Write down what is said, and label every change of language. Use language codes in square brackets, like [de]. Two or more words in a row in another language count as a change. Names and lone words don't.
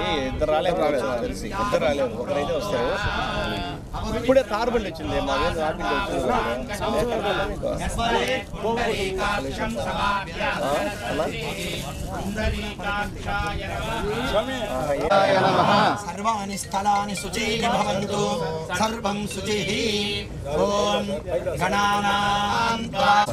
[te] ఇద్దరు రాలేదు తెలిసి ఇద్దరు రాలేదు, ఒకరైతే వస్తారు. ఇప్పుడే కారు బండి వచ్చింది మా వేలు ఆపింది [sa] सर्वाणि स्थलानि शुचीनि भवन्तु सर्वं शुचिः ओम गणानां त्वा